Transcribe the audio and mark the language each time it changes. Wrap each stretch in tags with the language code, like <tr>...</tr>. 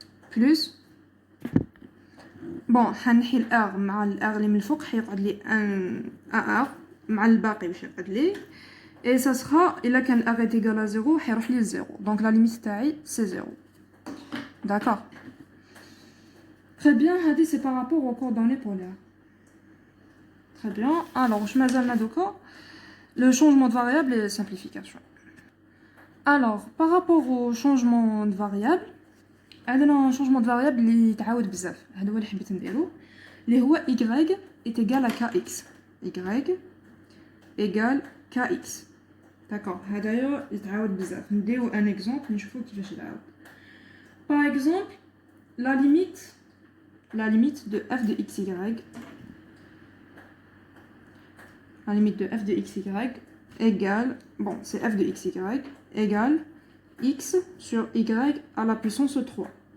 <ar>Plus bon حنحي الار مع الار اللي من الفوق حيقعد لي ان ار مع الباقي باش يقعد لي</ar> <fr>et ça sera</fr> <ar>الا كان الار</ar> <fr>est égal à 0</fr> <ar>حيروح لي 0</ar> <fr>donc la limite</fr> <ar>تاعي</ar> <fr>c'est 0. D'accord. Très bien. هذه c'est par rapport aux coordonnées polaires. Très bien. Alors je</fr> <ar>مازالنا دوكا</ar> <fr>le changement de variable et simplification. Alors par rapport au changement de variable عندنا changement de variable</fr> <ar>اللي يتعاود بزاف. هذا هو اللي حبيت نديرو اللي هو</ar> <fr>y est égal à kx. y égale kx. D'accord.</fr> <ar>هذايا يتعاود بزاف. نديرو un exemple نشوفو كيفاش يتعاود.</ar> <fr>Par exemple, la limite de f de xy, la limite de f de xy égale, bon, c'est f de xy égale x sur y à la puissance 3.</fr>